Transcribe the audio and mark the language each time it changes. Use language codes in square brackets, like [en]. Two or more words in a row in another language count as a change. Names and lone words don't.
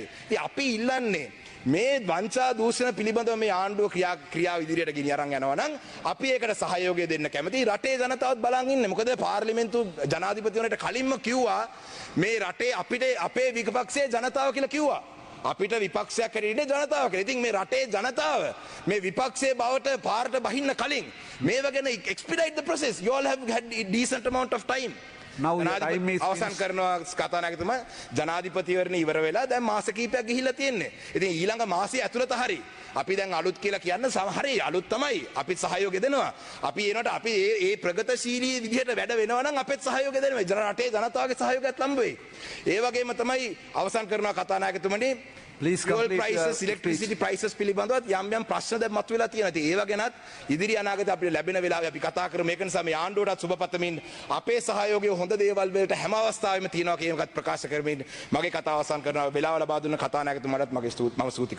[si] ඉතින් අපි ඉල්ලන්නේ මේ වංචා දූෂණ පිළිබඳව මේ ආණ්ඩුව ක්‍රියාව ඉදිරියට ගෙනිය අරන් යනවා නම් අපි ඒකට සහයෝගය දෙන්න කැමතියි. රටේ ජනතාවත් බලන් ඉන්නේ. මොකද පාර්ලිමේන්තු ජනාධිපතිවරයාට කලින්ම කිව්වා මේ රටේ අපිට අපේ විපක්ෂයේ ජනතාව කියලා කිව්වා. අපිට විපක්ෂයක් හැටියට ජනතාව කියලා. ඉතින් මේ රටේ ජනතාව මේ විපක්ෂයේ බවට පාරට බහින්න කලින් මේව ගැන [en] expedite the process. You all have had a decent amount of time. Now your time is [si] අවසන් [en] finished. [si] කරනවා කතානායකතුමා ජනාධිපතිවරණ ඉවර වෙලා දැන් මාස කිහිපයක් ගිහිල්ලා තියෙන්නේ. ඉතින් ඊළඟ මාසයේ ඇතුළත හරි අපි දැන් අලුත් කියලා කියන්න හරි අලුත් තමයි. අපි සහයෝගය දෙනවා. අපි එනකොට අපි ඒ ප්‍රගතිශීලී විදිහට වැඩ වෙනවා නම් අපෙත් සහයෝගය දෙනවා. රටේ ජනතාවගේ සහයෝගයත් ලම්බ වෙයි. ඒ වගේම තමයි අවසන් කරනවා කතානායකතුමනි [en] Please fuel complete your prices, speech. electricity prices [si] පිළිබඳවත් යම් ප්‍රශ්න දැන් මතුවලා තියෙනවා. ඉතින් ඒව ගැනත් ඉදිරි අනාගතේ අපිට ලැබෙන වෙලාවේ අපි කතා කරමු. ඒක නිසා මේ ආණ්ඩුවටත් සුබපතමින් අපේ සහයෝගය හොඳ දේවල් වලට හැම අවස්ථාවෙම තියෙනවා කියන එකත් ප්‍රකාශ කරමින් මගේ කතාව අවසන් කරනවා. වෙලාව ලබා දුන්න කතානායකතුමාටත් මම ස්තුති කරනවා.